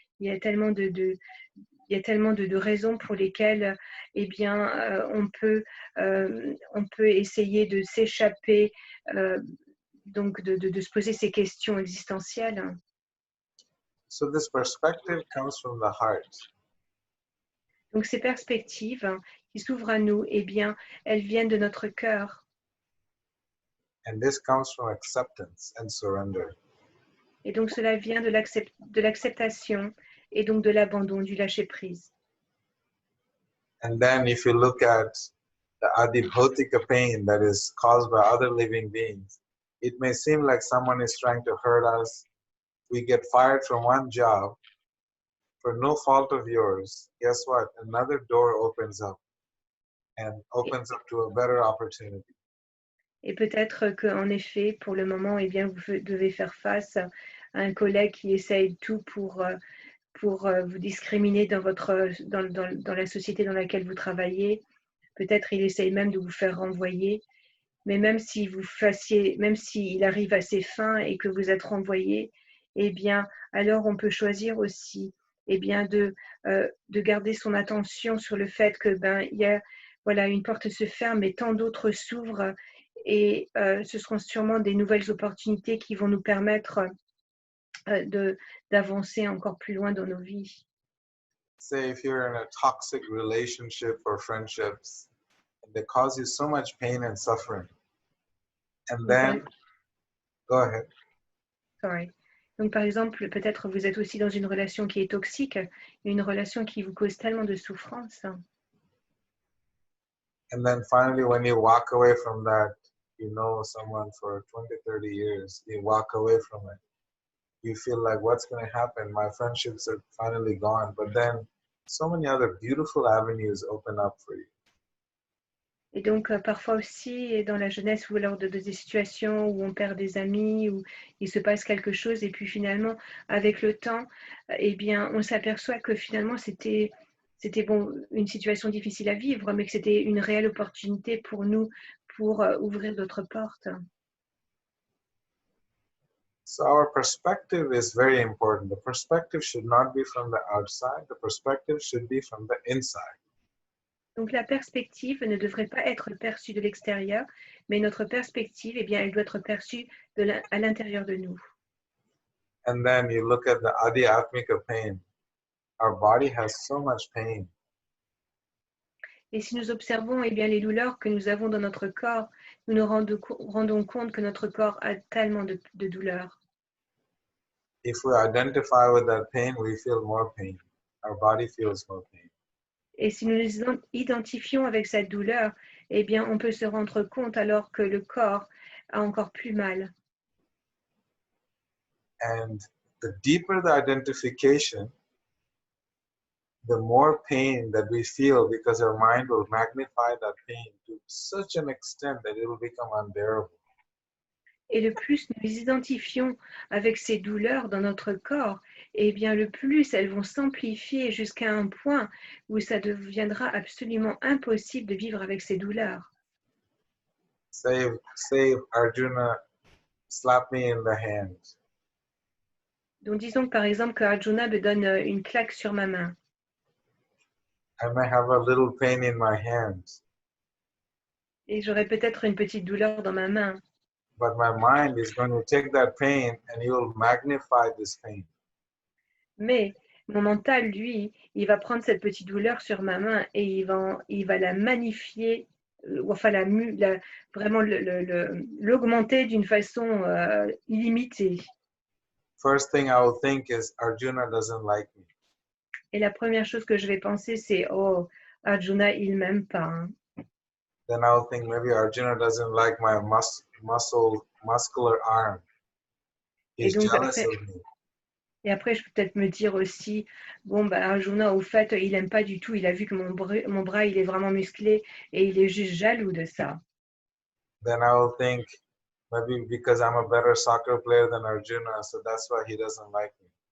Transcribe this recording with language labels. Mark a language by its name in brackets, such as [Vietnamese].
[French] Il y a tellement de raisons pour lesquelles eh bien, on peut essayer de s'échapper, donc de se poser ces questions existentielles. [English] So this perspective comes from the heart. [French] Donc ces perspectives qui s'ouvrent à nous, eh bien, elles viennent de notre cœur. [English] And this comes from acceptance and surrender. [French] Et donc cela vient de l'acceptation et donc de l'abandon, du lâcher-prise. [English] And then if you look at the adibhotika pain that is caused by other living beings, it may seem like someone is trying to hurt us. We get fired from one job for no fault of yours. Guess what? Another door opens up and opens up to a better opportunity. [French] Et peut-être qu'en effet, pour le moment, eh bien, vous devez faire face à un collègue qui essaye tout pour vous discriminer dans la société dans laquelle vous travaillez. Peut-être il essaye même de vous faire renvoyer. Mais même s'il arrive à ses fins et que vous êtes renvoyé, eh bien, alors on peut choisir aussi, eh bien, de garder son attention sur le fait que voilà, une porte se ferme et tant d'autres s'ouvrent et ce seront sûrement des nouvelles opportunités qui vont nous permettre d'avancer encore plus loin dans nos vies. [English] Say if you're in a toxic relationship or friendships, and they cause you so much pain and suffering. And then, go ahead. Sorry. [French] Donc, par exemple, peut-être vous êtes aussi dans une relation qui est toxique, une relation qui vous cause tellement de souffrance. [English] And then finally, when you walk away from that, you know someone for 20, 30 years, you walk away from it. You feel like, what's going to happen? My friendships are finally gone. But then so many other beautiful avenues open up for you. [French] Et donc, parfois aussi, dans la jeunesse ou lors de des situations où on perd des amis, où il se passe quelque chose, et puis finalement, avec le temps, eh bien, on s'aperçoit que finalement, c'était bon, une situation difficile à vivre, mais que c'était une réelle opportunité pour nous pour ouvrir d'autres portes. [English] So our perspective is very important. The perspective should not be from the outside. The perspective should be from the inside. [French] Donc la perspective ne devrait pas être perçue de l'extérieur, mais notre perspective, eh bien, elle doit être perçue à l'intérieur de nous. [English] And then you look at the adhyatmika pain. Our body has so much pain. [French] Et si nous observons eh bien, les douleurs que nous avons dans notre corps, nous nous rendons compte que notre corps a tellement de douleurs. [English] If we identify with that pain, we feel more pain. Our body feels more pain. [French] Et si nous nous identifions avec cette douleur, eh bien, on peut se rendre compte alors que le corps a encore plus mal. [English] And the deeper the identification, the more pain that we feel because our mind will magnify that pain to such an extent that it will become unbearable. [French] Et le plus nous nous identifions avec ces douleurs dans notre corps, eh bien le plus elles vont s'amplifier jusqu'à un point où ça deviendra absolument impossible de vivre avec ces douleurs. [English] Say Arjuna slapped me in the hand. [French] Donc disons que par exemple que Arjuna me donne une claque sur ma main. [English] I may have a little pain in my hand, [French] Et j'aurai peut-être une petite douleur dans ma main. [English] but my mind is going to take that pain and he will magnify this pain. [French] Mais mon mental, lui, il va prendre cette petite douleur sur ma main et il va la magnifier, enfin vraiment l'augmenter d'une façon illimitée. [English] First thing I will think is Arjuna doesn't like me. [French] Et la première chose que je vais penser, c'est oh, Arjuna, il m'aime pas. Hein. [English] Then I'll think maybe Arjuna doesn't like my muscular arm. [French] Et [English] He's [French] donc [English] jealous of me. [French] et après, je peux peut-être me dire aussi, bon, bah, Arjuna, au fait, il aime pas du tout. Il a vu que mon bras, il est vraiment musclé et il est juste jaloux de ça. [English] Then I will think maybe because I'm a better soccer player than Arjuna, so that's why he doesn't like me.